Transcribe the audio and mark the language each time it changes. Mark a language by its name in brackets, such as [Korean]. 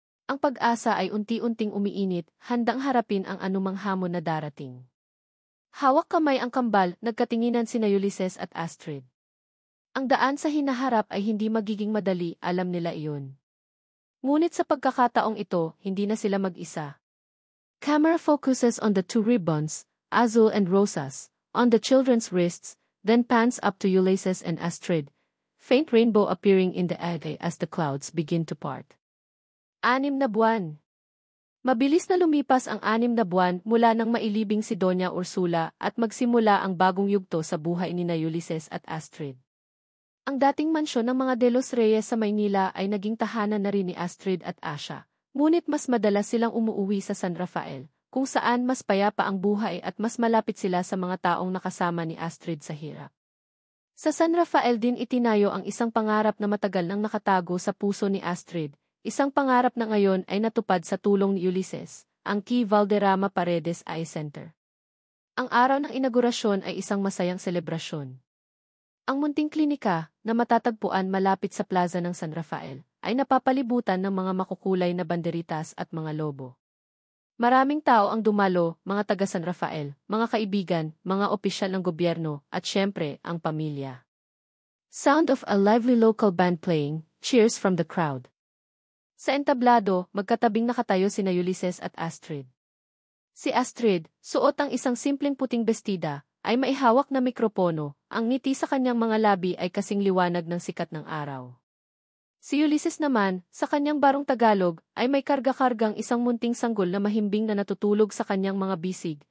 [Filipino] Ang pag-asa ay unti-unting umiinit, handang harapin ang anumang hamon na darating. Hawak kamay ang kambal, nagkatinginan sina Ulysses at Astrid. Ang daan sa hinaharap ay hindi magiging madali, alam nila iyon. Ngunit sa pagkakataong ito, hindi na sila mag-isa. [English] Camera focuses on the two ribbons, Azul and Rosas, on the children's wrists, then pans up to Ulysses and Astrid, faint rainbow appearing in the air as the clouds begin to part. [Filipino] 6 na buwan. Mabilis na lumipas ang 6 na buwan mula nang mailibing si Doña Ursula at magsimula ang bagong yugto sa buhay ni Ulysses at Astrid. Ang dating mansyon ng mga De Los Reyes sa Maynila ay naging tahanan na rin ni Astrid at Asha. Ngunit mas madalas silang umuuwi sa San Rafael, kung saan mas payapa ang buhay at mas malapit sila sa mga taong nakasama ni Astrid sa hirap. Sa San Rafael din itinayo ang isang pangarap na matagal nang nakatago sa puso ni Astrid, isang pangarap na ngayon ay natupad sa tulong ni Ulysses, ang Key Valderrama Paredes Eye Center. Ang araw ng inaugurasyon ay isang masayang selebrasyon. Ang munting klinika, na matatagpuan malapit sa plaza ng San Rafael, ay napapalibutan ng mga makukulay na banderitas at mga lobo. Maraming tao ang dumalo, mga taga San Rafael, mga kaibigan, mga opisyal ng gobyerno, at syempre, ang pamilya. [English] Sound of a lively local band playing, cheers from the crowd. [Filipino] Sa entablado, magkatabing nakatayo sina Ulysses at Astrid. Si Astrid, suot ang isang simpleng puting bestida, ay maihawak na mikropono, ang ngiti sa kanyang mga labi ay kasing liwanag ng sikat ng araw. Si Ulysses naman, sa kanyang barong Tagalog, ay may karga-kargang isang munting sanggol na mahimbing na natutulog sa kanyang mga bisig.